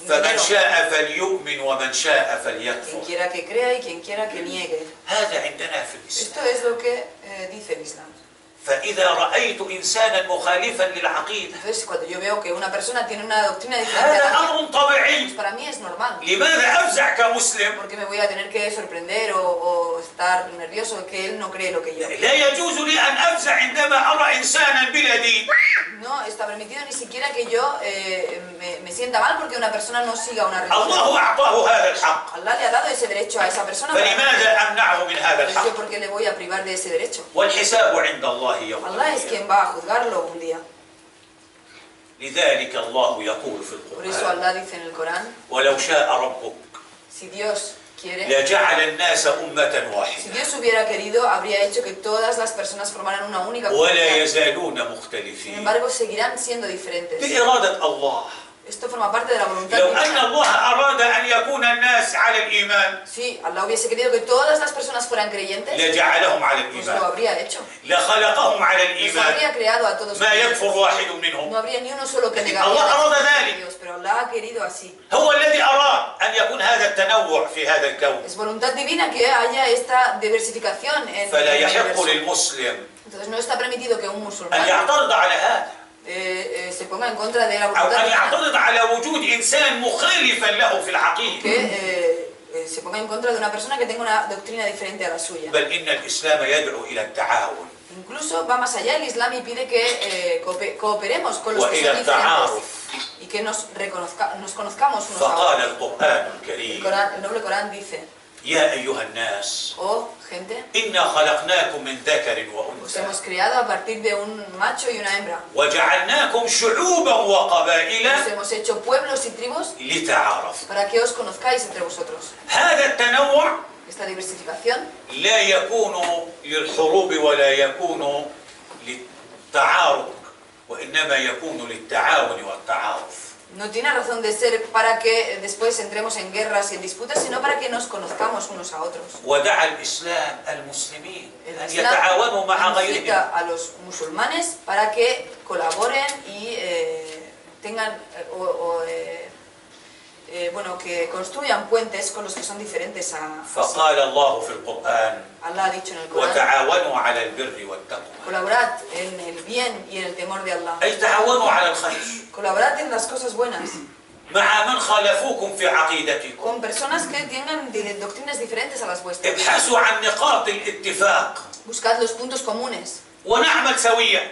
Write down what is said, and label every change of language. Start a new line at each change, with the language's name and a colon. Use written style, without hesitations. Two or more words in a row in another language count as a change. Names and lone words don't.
Arabic: فمن
Spanish: dinero.
Arabic: شاء فليؤمن ومن شاء
Spanish: Quien
Arabic: فليكفر.
Spanish: quiera que crea y quien quiera que niegue.
Arabic: هذا عندنا في
Spanish: Esto
Arabic: الإسلام.
Spanish: es lo que dice el Islam.
Arabic: فإذا رأيت إنسانا مخالفا للعقيدة
Spanish: Entonces, cuando yo veo que una persona tiene una doctrina diferente
Arabic: هذا
Spanish: a la mía,
Arabic: أمر طبيعي.
Spanish: pues para mí es normal.
Arabic: لماذا أفزع كمسلم؟
Spanish: Porque me voy a tener que sorprender o estar nervioso que él no cree lo que yo.
Arabic: لا يجوز لي أن أفزع عندما أرى إنسانا بلا دين.
Spanish: No está permitido ni siquiera que yo me sienta mal porque una persona no siga una religión.
Arabic: الله أعطاه هذا الحق.
Spanish: Allah le ha dado ese derecho a esa persona.
Arabic: فلماذا أمنعه من هذا
Spanish: Pero yo,
Arabic: الحق؟
Spanish: ¿por qué le voy a privar de ese derecho?
Arabic: والحساب عند الله يوم
Spanish: Allah es
Arabic: القيامة.
Spanish: quien va a juzgarlo un día.
Arabic: لذلك الله يقول في
Spanish: Por eso
Arabic: القرآن
Spanish: Allah dice en el Corán,
Arabic: ولو شاء ربك
Spanish: si Dios quiere,
Arabic: لجعل الناس أمة
Spanish: si
Arabic: واحدة
Spanish: Dios hubiera querido, habría hecho que todas las personas formaran una única
Arabic: ولا
Spanish: comunidad.
Arabic: يزالون
Spanish: Sin
Arabic: مختلفين
Spanish: embargo, seguirán siendo diferentes.
Arabic: بإرادة الله.
Spanish: Esto forma parte de la voluntad
Arabic: لو أن
Spanish: divina.
Arabic: الله أراد أن يكون الناس على الإيمان
Spanish: Si Allah hubiese querido que todas las personas fueran creyentes,
Arabic: لجعلهم على
Spanish: pues lo
Arabic: الإيمان
Spanish: habría hecho.
Arabic: لخلقهم على
Spanish: Los
Arabic: الإيمان
Spanish: habría creado a todos.
Arabic: ما يكفر واحد
Spanish: No
Arabic: منهم.
Spanish: habría ni uno solo que
Arabic: لكن
Spanish: negaría
Arabic: الله
Spanish: la
Arabic: أراد
Spanish: existencia de
Arabic: ذلك.
Spanish: Dios, pero Allah ha querido así.
Arabic: هو الذي أراد أن يكون هذا التنوع في هذا الكون.
Spanish: Es voluntad divina que haya esta diversificación en
Arabic: فلا
Spanish: el
Arabic: يحق
Spanish: universo.
Arabic: للمسلم
Spanish: Entonces no está permitido que un
Arabic: أن
Spanish: musulmán
Arabic: يعترض على هذا
Spanish: se ponga en contra de la
Arabic: أو
Spanish: voluntad
Arabic: أن
Spanish: divina,
Arabic: يعترض على وجود إنسان مخالفا له في العقيدة.
Spanish: que se ponga en contra de una persona que tenga una doctrina diferente a la suya.
Arabic: بل إن الإسلام يدعو إلى التعاون
Spanish: Incluso va más allá el Islam y pide que cooperemos con los que
Arabic: وإلى
Spanish: son diferentes
Arabic: التعارف.
Spanish: y que nos conozcamos unos a
Arabic: فقال
Spanish: otros.
Arabic: القرآن
Spanish: El
Arabic: الكريم
Spanish: noble Corán dice,
Arabic: يا أيها الناس
Spanish: oh gente,
Arabic: إنا خلقناكم من ذكر
Spanish: os
Arabic: وأنثى
Spanish: hemos creado a partir de un macho y una hembra.
Arabic: وجعلناكم شعوبا وقبائل
Spanish: Os hemos hecho pueblos y tribus
Arabic: لتعارفوا.
Spanish: para que os conozcáis entre vosotros.
Arabic: هذا التنوع
Spanish: Esta diversificación
Arabic: لا يكون للحروب ولا يكون للتعارك وإنما يكون للتعاون والتعارف.
Spanish: no tiene razón de ser para que después entremos en guerras y en disputas, sino para que nos conozcamos unos a otros.
Arabic: ودعا الإسلام المسلمين
Spanish: El
Arabic: أن
Spanish: Islam
Arabic: يتعاونوا مع غيرهم.
Spanish: incita a los musulmanes para que colaboren y tengan bueno, que construyan puentes con los que son diferentes a sí.
Arabic: فقال الله في القرآن
Spanish: Allah ha dicho en el Corán,
Arabic: وتعاونوا على البر والتقوى.
Spanish: colaborad en el bien y en el temor de Allah.
Arabic: أي تعاونوا على الخير
Spanish: Colaborad en las cosas buenas
Arabic: مع من خالفوكم في عقيدتكم.
Spanish: con personas que tengan doctrinas diferentes a las vuestras.
Arabic: ابحثوا عن نقاط الاتفاق
Spanish: Buscad los puntos comunes
Arabic: ونعمل سويا.